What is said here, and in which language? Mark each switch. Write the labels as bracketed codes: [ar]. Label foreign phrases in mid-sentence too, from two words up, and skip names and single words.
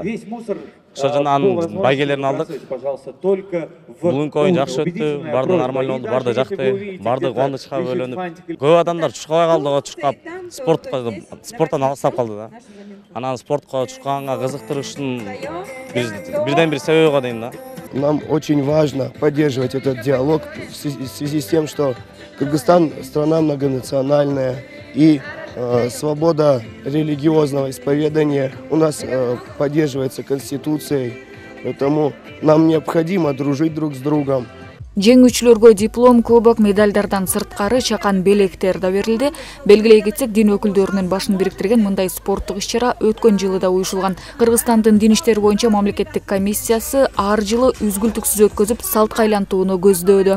[ky] Ошо жана байгелерин алдык. Бүгүнкү оюн жакшы өттү, барды нормально болду, барды жакты, барды кубанычка бөлөнүп. Көп адамдар чуркабай калды, чуркап, спорттон алыстап калды да. Анан спортко чуркаганга кызыктырыш үчүн бирден бир себеби го дейм да. [ru] Нам очень важно поддерживать этот диалог в связи с тем, что Кыргызстан страна многонациональная и свобода религиозного исповедания у нас поддерживается Конституцией, поэтому нам необходимо дружить друг с другом. [ky] Жеңүүчүлөргө диплом, кубок, медальдардан сырткары чакан белектер да берилди. Белгилей кетсек, дин өкүлдөрүнүн башын бириктирген мындай спорттук иш-чара өткөн жылы да уюшулган. Кыргызстандын дин иштери боюнча мамлекеттик комиссиясы ар жылы үзгүлтүксүз өткөзүп, салтка айлантууну көздөөдө.